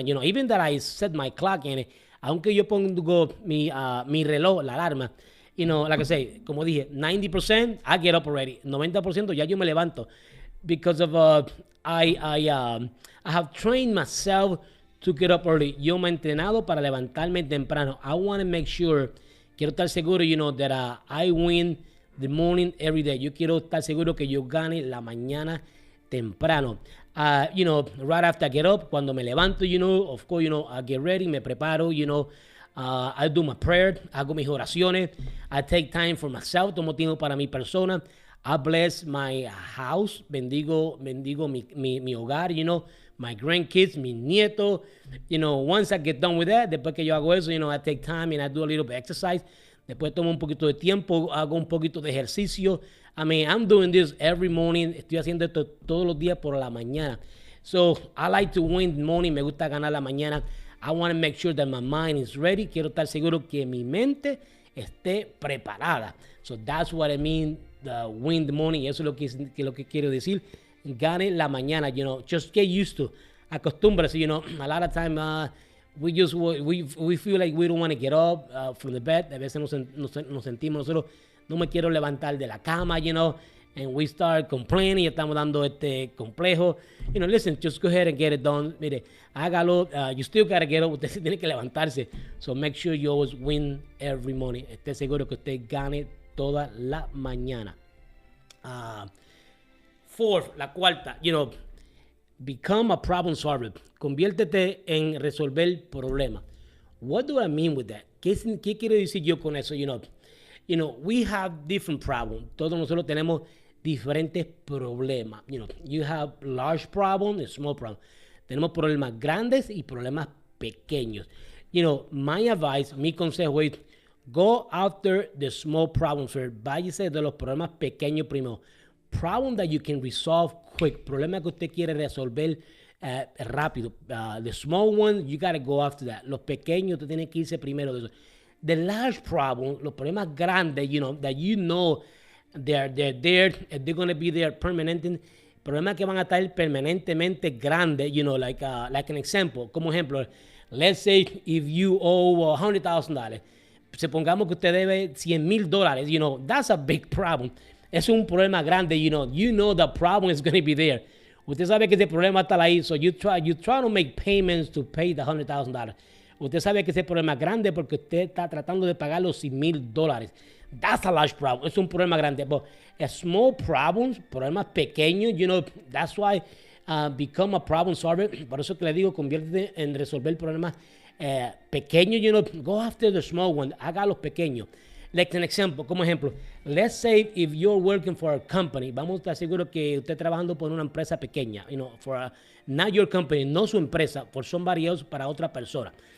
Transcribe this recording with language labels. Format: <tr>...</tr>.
<en>You know, even that I set my clock in it,</en> <es>aunque yo pongo mi reloj, la alarma,</es> <en>you know, like I say,</en> <es>como dije,</es> <en>90%, I get up already.</en> <es>90% ya yo me levanto.</es> <en>Because of, I have trained myself to get up early.</en> <es>Yo me he entrenado para levantarme temprano.</es> <en>I want to make sure,</en> <es>quiero estar seguro,</es> <en>you know, that I win the morning every day.</en> <es>Yo quiero estar seguro que yo gane la mañana temprano.</es> <en>You know, right after I get up,</en> <es>cuando me levanto,</es> <en>you know, of course, you know, I get ready,</en> <es>me preparo,</es> <en>you know, I do my prayer,</en> <es>hago mis oraciones,</es> <en>I take time for myself,</en> <es>tomo tiempo para mi persona,</es> <en>I bless my house,</en> <es>bendigo mi hogar,</es> <en>you know, my grandkids,</en> <es>mis nietos,</es> <en>you know, once I get done with that,</en> <es>después que yo hago eso,</es> <en>you know, I take time and I do a little bit of exercise,</en> <es>después tomo un poquito de tiempo, hago un poquito de ejercicio.</es> <en>I mean, I'm doing this every morning.</en> <es>Estoy haciendo esto todos los días por la mañana.</es> <en>So, I like to win the morning.</en> <es>Me gusta ganar la mañana.</es> <en>I want to make sure that my mind is ready.</en> <es>Quiero estar seguro que mi mente esté preparada.</es> <en>So, that's what I mean, win the morning.</en> <es>Eso es lo que quiero decir. Gane la mañana,</es> <en>you know. Just get used to.</en> <es>Acostúmbrase,</es> <en>you know. A lot of time, we feel like we don't want to get up from the bed.</en> <es>A veces nos sentimos nosotros, no me quiero levantar de la cama,</es> <en>you know, and we start complaining,</en> <es>y estamos dando este complejo.</es> <en>You know, listen, just go ahead and get it done.</en> <es>Mire, hágalo.</es> <en>You still gotta get up.</en> <es>Usted se tiene que levantarse.</es> <en>So make sure you always win every morning.</en> <es>Esté seguro que usted gane toda la mañana.</es> <en>Fourth,</en> <es>la cuarta,</es> <en>you know, become a problem solver.</en> <es>Conviértete en resolver problemas.</es> <en>What do I mean with that?</en> <es>¿Qué quiero decir yo con eso?</es> <en>You know, we have different problems.</en> <es>Todos nosotros tenemos diferentes problemas.</es> <en>You know, you have large problems and small problems.</en> <es>Tenemos problemas grandes y problemas pequeños.</es> <en>You know, my advice,</en> <es>mi consejo es,</es> <en>go after the small problems first.</en> <es>Váyase de los problemas pequeños primero.</es> <en>Problem that you can resolve quick.</en> <es>Problema que usted quiere resolver rápido.</es> <en>The small ones, you got to go after that.</en> <es>Los pequeños, usted tiene que irse primero de eso.</es> <en>The large problem,</en> <es>los problemas grandes,</es> <en>you know, that you know they're there, they're going to be there permanently.</en> <es>Problemas que van a estar permanentemente grandes,</es> <en>you know, like an example.</en> <es>Como ejemplo,</es> <en>let's say if you owe $100,000.</en> <es>Supongamos que usted debe $100,000,</es> <en>you know, that's a big problem.</en> <es>Es un problema grande,</es> <en>you know the problem is going to be there.</en> <es>Usted sabe que ese problema está ahí,</es> <en>so you try to make payments to pay the $100,000.</en> <es>Usted sabe que ese problema es grande porque usted está tratando de pagar los $100,000.</es> <en>That's a large problem.</en> <es>Es un problema grande.</es> <en>But a small problems,</en> <es>problemas pequeños,</es> <en>you know, that's why become a problem solver.</en> <es>Por eso que le digo, conviértete en resolver problemas pequeños,</es> <en>you know, go after the small one.</en> <es>Haga los pequeños.</es> <en>Like an example,</en> <es>como ejemplo,</es> <en>let's say if you're working for a company,</en> <es>vamos a estar seguros que usted trabajando por una empresa pequeña,</es> <en>you know, not your company,</en> <es>no su empresa,</es> <en>for somebody else,</en> <es>para otra persona.</es>